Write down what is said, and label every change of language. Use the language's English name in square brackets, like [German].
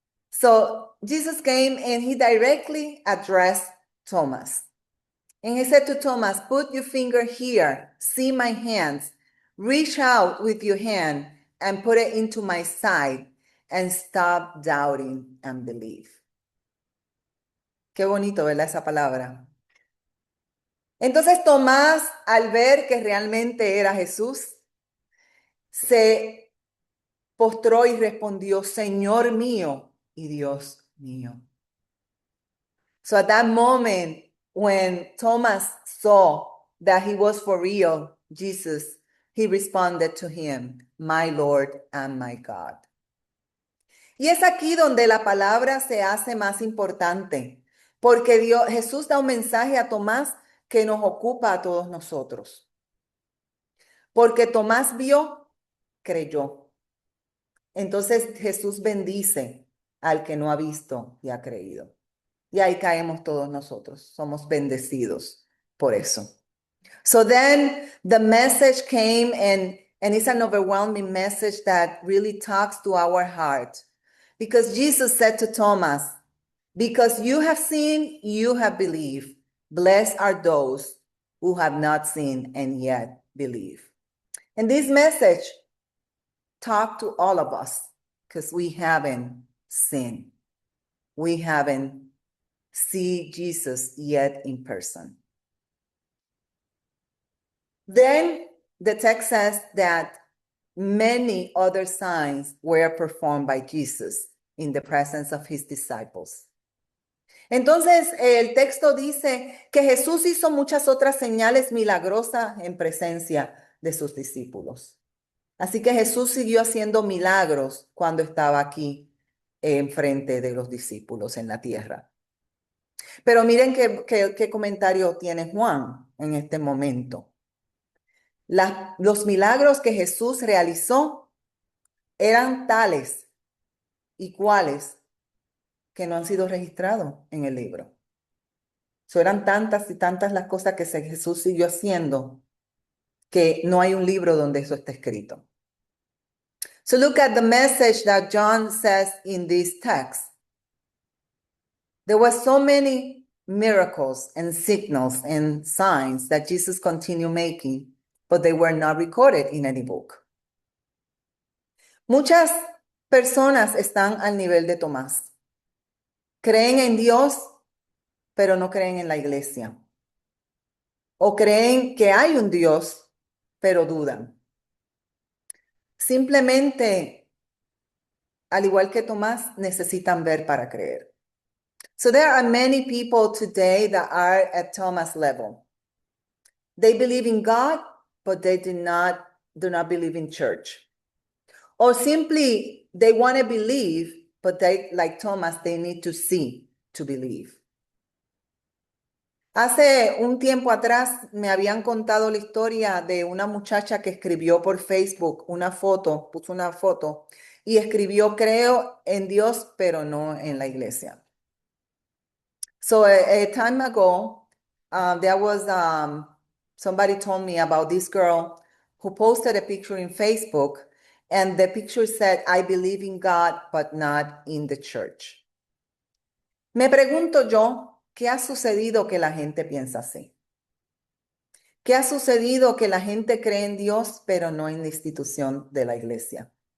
[English] So Jesus came and he directly addressed Thomas. And he said to Thomas, put your finger here, see my hands, reach out with your hand and put it into my side and stop doubting and believe. [Spanish] Qué bonito, ¿verdad? Esa palabra. Entonces Tomás, al ver que realmente era Jesús, se postró y respondió, Señor mío y Dios mío. [English] So at that moment, when Thomas saw that he was for real, Jesus, he responded to him, my Lord and my God. [Spanish] Y es aquí donde la palabra se hace más importante, porque Jesús da un mensaje a Tomás que nos ocupa a todos nosotros. Porque Tomás vio, creyó. Entonces Jesús bendice al que no ha visto y ha creído. Y ahí caemos todos nosotros. Somos bendecidos por eso. [English] So then the message came and it's an overwhelming message that really talks to our heart. Because Jesus said to Thomas, because you have seen, you have believed. Blessed are those who have not seen and yet believe. And this message talked to all of us because we haven't seen. We haven't seen Jesus yet in person. Then the text says that many other signs were performed by Jesus in the presence of his disciples. [Spanish] Entonces, el texto dice que Jesús hizo muchas otras señales milagrosas en presencia de sus discípulos. Así que Jesús siguió haciendo milagros cuando estaba aquí enfrente de los discípulos en la tierra. Pero miren qué comentario tiene Juan en este momento. Los milagros que Jesús realizó eran tales y cuales que no han sido registrados en el libro. Eran tantas y tantas las cosas que Jesús siguió haciendo que no hay un libro donde eso esté escrito. [English] So look at the message that John says in this text. There were so many miracles and signals and signs that Jesus continued making, but they were not recorded in any book. [Spanish] Muchas personas están al nivel de Tomás. Creen en Dios, pero no creen en la iglesia. O creen que hay un Dios, pero dudan. Simplemente, al igual que Tomás, necesitan ver para creer. [English] So there are many people today that are at Thomas' level. They believe in God, but they do not believe in church. Or simply, they want to believe, but they, like Thomas, they need to see to believe. [Spanish] Hace un tiempo atrás me habían contado la historia de una muchacha que escribió por Facebook una foto, puso una foto y escribió, creo en Dios, pero no en la iglesia. [English] So a time ago, there was somebody told me about this girl who posted a picture in Facebook, and the picture said, I believe in God, but not in the church. [Spanish] Me pregunto yo, ¿qué ha sucedido que la gente piensa así? ¿Qué ha sucedido que la gente cree en Dios, pero no en la institución de la iglesia?